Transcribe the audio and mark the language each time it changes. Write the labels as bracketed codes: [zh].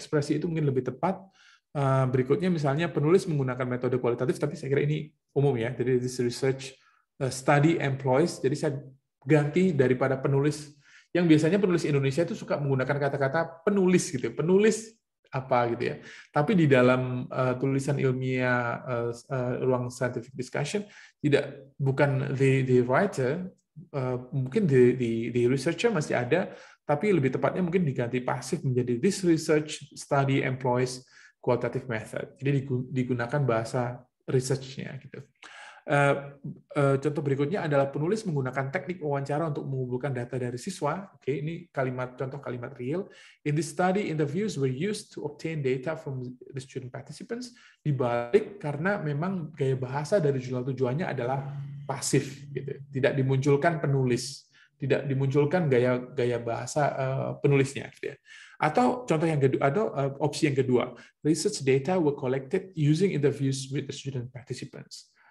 [id] Ekspresi itu mungkin lebih tepat. Berikutnya misalnya penulis menggunakan metode kualitatif, tapi saya kira ini umum ya. Jadi [en] this research study employs. [id] Jadi saya ganti daripada penulis yang biasanya penulis Indonesia itu suka menggunakan kata-kata penulis gitu, penulis apa gitu ya. Tapi di dalam tulisan ilmiah ruang scientific discussion bukan [en] the writer, [id] mungkin [en] the researcher [id] masih ada, tapi lebih tepatnya mungkin diganti pasif menjadi [en] this research study employs qualitative method. [id] Jadi digunakan bahasa research-nya gitu. Contoh berikutnya adalah penulis menggunakan teknik wawancara untuk mengumpulkan data dari siswa. Oke, ini contoh kalimat real. [en] In this study, interviews were used to obtain data from the student participants. [id] Dibalik karena memang gaya bahasa dari jurnal tujuannya adalah pasif, gitu. Tidak dimunculkan penulis, tidak dimunculkan gaya bahasa penulisnya, gitu ya. Atau contoh yang kedua, [en] atau opsi yang kedua, research data were collected using interviews with the student participants.